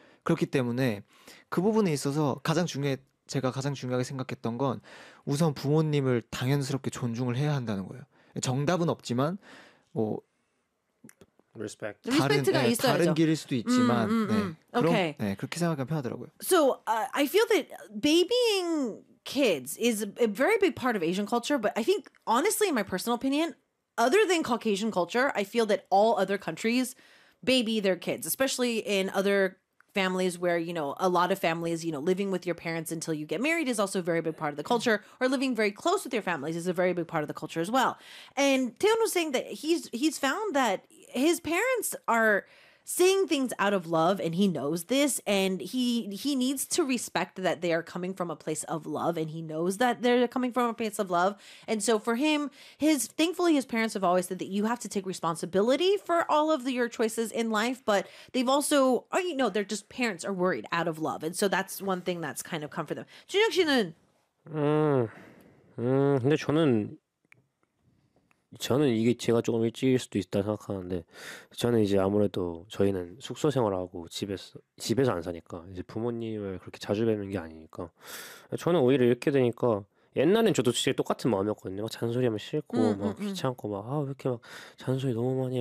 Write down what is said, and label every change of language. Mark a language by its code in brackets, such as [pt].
[ko] 그렇기 때문에 그 부분에 있어서 제가 가장 중요하게 생각했던 건 우선 부모님을 당연스럽게 존중을 해야 한다는 거예요. 정답은 없지만, 뭐, [en] Respect. [ko] 리스펙트가 다른 있어야죠. 길일 수도 있지만, 네. 그렇게 생각하면 편하더라고요. [en] So, I feel that babying kids is a very big part of Asian culture, but I think, honestly, in my personal opinion, other than Caucasian culture, I feel that all other countries baby their kids, especially in other families where, you know, a lot of families, you know, living with your parents until you get married is also a very big part of the culture, or living very close with your families is a very big part of the culture as well. And Taeyeon was saying that he's found that his parents are saying things out of love, and he knows this, and he needs to respect that they are coming from a place of love, and he knows that they're coming from a place of love. And so for him, thankfully, his parents have always said that you have to take responsibility for all of your choices in life, but they've also, you know, they're just parents are worried out of love. And so that's one thing that's kind of come for them. [ko] 준혁 씨는 근데 저는 이게 제가 조금 일찍일 수도 있다고 생각하는데, 저는 이제 아무래도 저희는 숙소 생활하고 집에서 안 사니까, 이제 부모님을 그렇게 자주 뵙는 게 아니니까. 저는 오히려 이렇게 되니까, 옛날엔 저도 진짜 똑같은 마음이었거든요. 막 잔소리하면 싫고, 막 귀찮고, 막, 아, 왜 이렇게 막 잔소리 너무 많이 해?